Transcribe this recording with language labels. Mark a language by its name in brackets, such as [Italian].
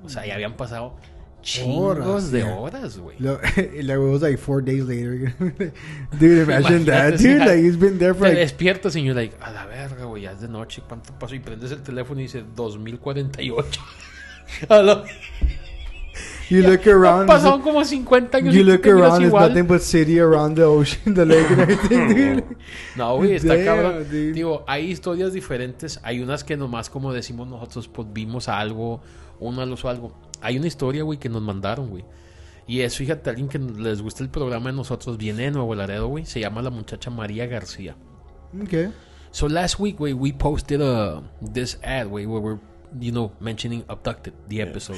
[Spanish] O sea, ya habían pasado chingos de horas, güey. [English] It was like 4 days later. Dude, imagine that, dude. Like, he's been there for [Spanish] Te despiertas y [English] you're like, [Spanish] a la verga, güey, ya es de noche. ¿Cuánto pasó? Y prendes el teléfono y dice 2048. [English] You look around. [Spanish] Pasaron como 50 años. [English] You look around, there's nothing but city around the ocean, the lake and everything. [Spanish] No, güey, está cabrón. Digo, hay historias diferentes. Hay unas que nomás, como decimos nosotros, pues vimos algo, una luz o algo. Hay una historia, güey, que nos mandaron, güey. Y es, fíjate, alguien que les gusta el programa de nosotros, viene de Nuevo Laredo, güey. Se llama la muchacha María García. [English] Okay. So last week, güey, we posted this ad, güey, where we're, mentioning Abducted, the episode.